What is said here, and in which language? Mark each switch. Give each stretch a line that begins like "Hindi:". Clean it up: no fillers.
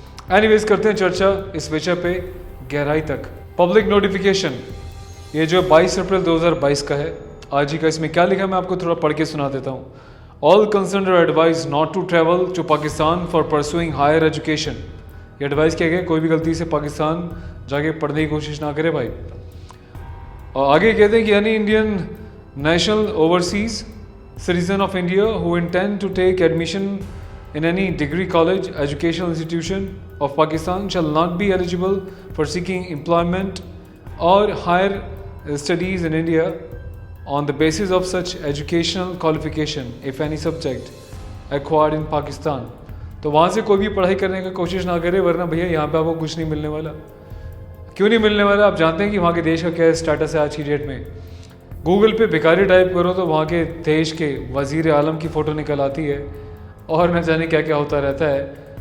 Hindi: Anyways करते हैं चर्चा इस विषय पे गहराई तक। पब्लिक नोटिफिकेशन ये जो 22 अप्रैल 2022 का है आज ही का। इसमें क्या लिखा है मैं आपको थोड़ा पढ़ के सुना देता हूँ।
English: All concerned are advised not to travel to Pakistan for pursuing higher education.
Hindi: ये एडवाइस किया गया, कोई भी गलती से पाकिस्तान जाके पढ़ने की कोशिश ना करे भाई। और आगे कहते हैं कि
English: Any Indian national overseas citizen of India who intend to take admission in any degree college educational institution of Pakistan shall not be eligible for seeking employment or higher studies in India on the basis of such educational qualification if any subject acquired in Pakistan।
Hindi: तो वहाँ से कोई भी पढ़ाई करने की कोशिश ना करे, वरना भैया यहाँ पे आपको कुछ नहीं मिलने वाला। क्यों नहीं मिलने वाला? आप जानते हैं कि वहाँ के देश का क्या स्टेटस है आज की डेट में। गूगल पे भिखारी टाइप करो तो वहाँ के देश के वज़ीर आलम की फ़ोटो निकल आती है, और न जाने क्या क्या होता रहता है।